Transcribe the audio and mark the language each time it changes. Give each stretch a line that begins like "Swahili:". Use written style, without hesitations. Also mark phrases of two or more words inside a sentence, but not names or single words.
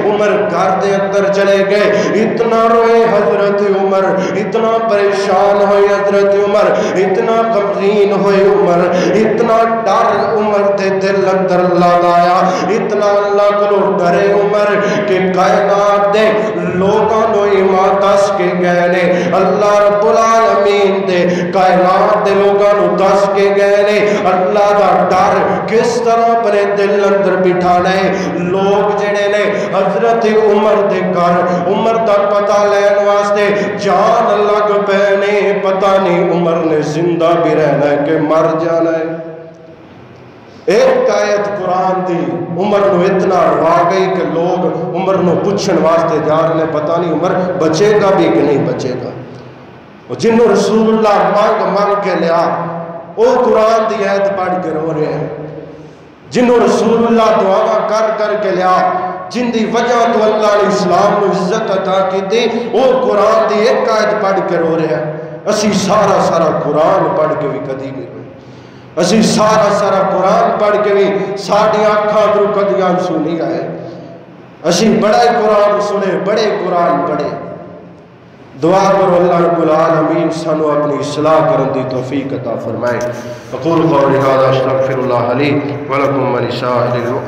Punjabi: عمر گھر دے اندر چلے گئے. اتنا روئے حضرت عمر, اتنا پریشان ہوئے حضرت عمر, اتنا غمگین ہوئے عمر, اتنا ڈر عمر دے دل اندر لایا, اتنا اللہ کو ڈرے عمر کہ کائنات دے لوگاں نو ایمان دس کے گئے نے. اللہ رب العالمین دے کائنات دے لوگاں نو دس کے گئے نے. اللہ دا ڈر کس طرح اپنے دل اندر بٹھانا ہے. لوگ جڑے نے حضرت عمر دے گھر عمر دا پتہ لین واسطے جان لگ پے نے. پتہ نہیں عمر نے زندہ بھی رہنا ہے کہ مر جانا ہے. ایک آیت قرآن دی عمر نو اتنا روا گئی کہ لوگ عمر نو پوچھن واسطے جا رہے ہیں پتہ نہیں عمر بچے گا بھی کہ نہیں بچے گا. جنہوں رسول اللہ مانگ کے لیا وہ قرآن دی آیت پڑھ کے رو رہے ہیں. جنہوں رسول اللہ دعا کر کے لیا جن دی وجہ تو اللہ نے
Urdu: اسلام کو عزت عطا کی تھی
Punjabi: وہ قرآن دی ایک آیت پڑھ کے رو رہے ہیں. اسی سارا قرآن پڑھ کے بھی کدی نہیں روئے. اسی سارا قرآن پڑھ کے بھی ساڑھی آنکھاں درو کدیاں سنی آئے. اسی بڑا قرآن سنے, بڑے قرآن پڑھے. دعا کرو اللہ رب العالمین سانو اپنی اصلاح کرن دی توفیق عطا فرمائے.
Arabic: اقول قولی ھذا استغفر اللہ لی ولکم ولسائر